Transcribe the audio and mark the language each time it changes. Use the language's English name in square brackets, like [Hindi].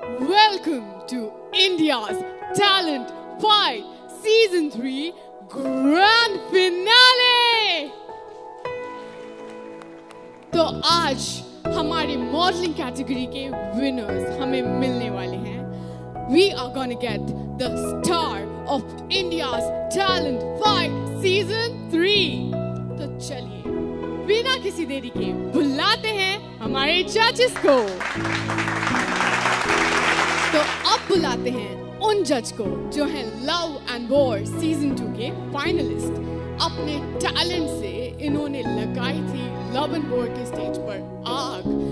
[English] Welcome to India's Talent Fight Season 3 Grand Finale. [Hindi] तो आज हमारी मॉडलिंग कैटेगरी के विनर्स हमें मिलने वाले हैं. [English] We are gonna get the star of India's Talent Fight Season 3. [Hindi] तो चलिए बिना किसी देरी के बुलाते हैं हमारे जजेस को. तो अब बुलाते हैं उन जज को जो हैं लव एंड वॉर सीजन 2 के फाइनलिस्ट. अपने टैलेंट से इन्होंने लगाई थी लव एंड वॉर के स्टेज पर आग.